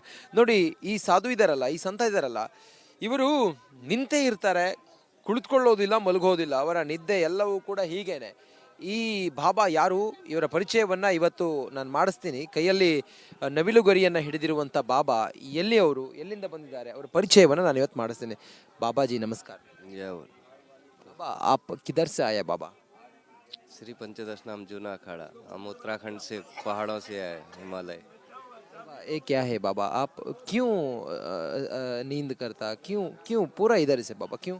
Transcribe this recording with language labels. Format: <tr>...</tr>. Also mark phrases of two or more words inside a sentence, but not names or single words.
<kn>ನೋಡಿ, ಈ ಸಾಧು ಇದ್ದಾರಲ್ಲ, ಈ ಸಂತ ಇದ್ದಾರಲ್ಲ, ಇವರು ನಿಂತೇ ಇರ್ತಾರೆ, ಕುಳಿತುಕೊಳ್ಳೋದಿಲ್ಲ, ಮಲಗೋದಿಲ್ಲ. ಅವರ ನಿದ್ದೆ ಎಲ್ಲವೂ ಕೂಡ ಹೀಗೇನೆ. ಈ ಬಾಬಾ ಯಾರು, ಇವರ ಪರಿಚಯವನ್ನು ಇವತ್ತು ನಾನು ಮಾಡಿಸ್ತೀನಿ. ಕೈಯಲ್ಲಿ ನವಿಲುಗರಿಯನ್ನು ಹಿಡಿದಿರುವಂಥ ಬಾಬಾ ಎಲ್ಲಿ, ಅವರು ಎಲ್ಲಿಂದ ಬಂದಿದ್ದಾರೆ, ಅವರ ಪರಿಚಯವನ್ನು ನಾನು ಇವತ್ತು ಮಾಡಿಸ್ತೀನಿ. ಬಾಬಾಜಿ ನಮಸ್ಕಾರ.</kn> <hi>जय हो। बाबा आप किधर से आए बाबा? श्री पंचदश नाम जूना अखाड़ा, हम उत्तराखंड से, पहाड़ों से आए, हिमालय। बाबा, ये क्या है बाबा, आप क्यों नींद करता, क्यों क्यों पूरा इधर से बाबा, क्यों?</hi>